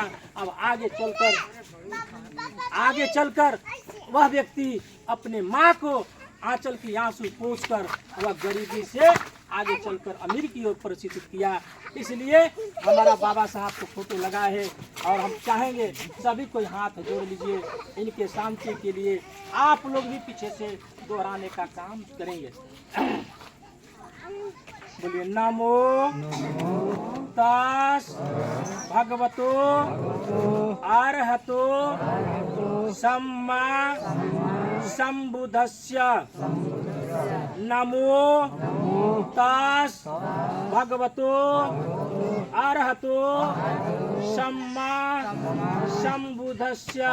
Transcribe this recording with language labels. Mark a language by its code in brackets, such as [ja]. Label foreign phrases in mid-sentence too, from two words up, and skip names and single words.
[hi] अब आगे चलकर वह व्यक्ति अपने माँ को आंचल की आंसू पोंछकर वह गरीबी से आगे चलकर अमीर की ओर परिचित किया। इसलिए हमारा बाबा साहब को फोटो लगा है और हम चाहेंगे सभी कोई हाथ जोड़ लीजिए इनके शांति के लिए। आप लोग भी पीछे से दोहराने का काम करेंगे। [pi] बोलिए नमो तस् भगवतो अरहतो सम्मा संबुद्धस्य। नमो तस् भगवतो अरहतो सम्मा संबुद्धस्य।